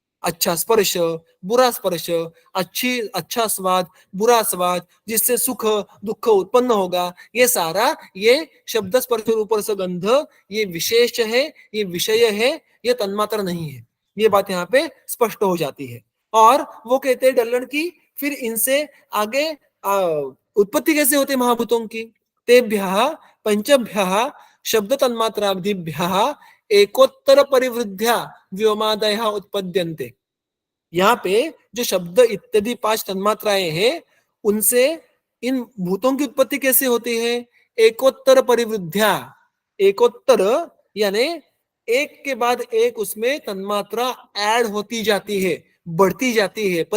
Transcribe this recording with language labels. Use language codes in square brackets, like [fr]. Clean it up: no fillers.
[hi] अच्छा स्पर्श, बुरा स्पर्श, अच्छा स्वाद, बुरा स्वाद, जिससे सुख दुख उत्पन्न होगा, ये सारा ये शब्द स्पर्श रूप रसगंध ये विशेष है, ये विषय है, ये तन्मात्र नहीं है। ये बात यहाँ पे स्पष्ट हो जाती है। और वो कहते हैं डल्लन की फिर इनसे आगे उत्पत्ति कैसे होती है महाभूतों की। [sa] तेभ्यः पंचभ्यः शब्द तन्मात्रादिभ्यः एकोत्तर परिवृद्ध्या व्योमादयः उत्पद्यन्ते। [hi] यहाँ पे जो शब्द इत्यादि 5 तन्मात्राएं हैं उनसे इन भूतों की उत्पत्ति कैसे होती है। एकोत्तर परिवृद्ध्या, एकोत्तर यानी एक के बाद एक उसमें तन्मात्रा ऐड होती जाती है, बढ़ती जाती है।